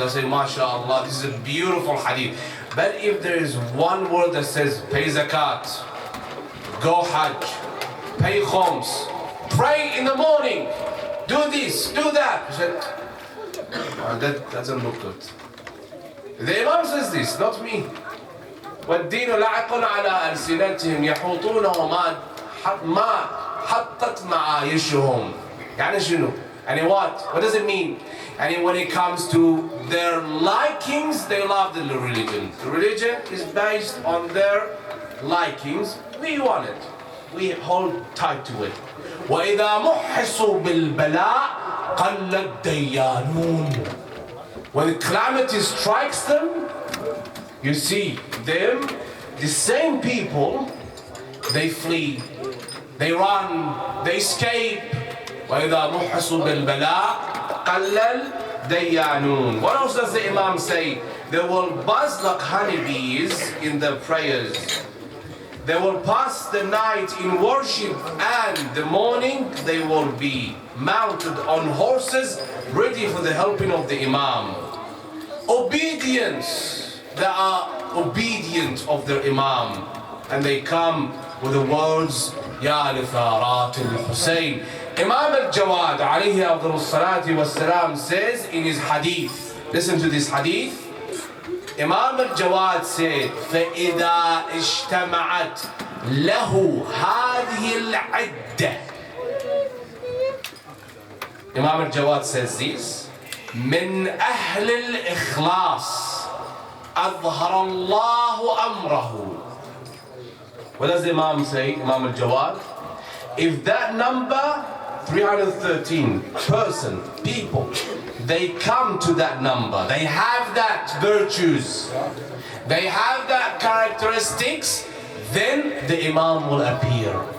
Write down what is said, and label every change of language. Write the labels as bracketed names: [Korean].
[English] I say, MashaAllah, this is a beautiful hadith. But if there is one word that says, pay zakat, go hajj, pay khums, pray in the morning, do this, do that, I said, that doesn't look good. The Imam says this, not me. [Arabic] والدين لعق على ألسنتهم يحوطونه ما حطت معايشهم. يعني شنو؟ يعني [English] what? What does it mean? And when it comes to their likings, they love the religion. The religion is based on their likings. We want it. We hold tight to it. [Arabic] وإذا محصوا بالبلاء قل الديانون. [English] When calamity strikes them, you see them, the same people, they flee, they run, they escape. [Arabic] وإذا محصوا بالبلاء قل الديانون. [English] What else does the Imam say? They will buzz like honeybees in their prayers. They will pass the night in worship, and the morning they will be mounted on horses ready for the helping of the Imam. Obedience. They are obedient of their Imam, and they come with the words Ya litharat al-Hussein. Imam al-Jawad alayhi afdal salati was salam says in his hadith, listen to this hadith. [Arabic] Imam al-Jawad said, فَإِذَا اجْتَمَعَتْ لَهُ هَذِهِ الْعِدَّةِ. Imam al-Jawad [English] says this, [Arabic] مِنْ أَهْلِ الْإِخْلَاصِ أَظْهَرَ اللَّهُ أَمْرَهُ. [English] What does the Imam say, Imam al-Jawad? If that number, 313 person, people, they come to that number, they have that virtues, they have that characteristics, then the Imam will appear.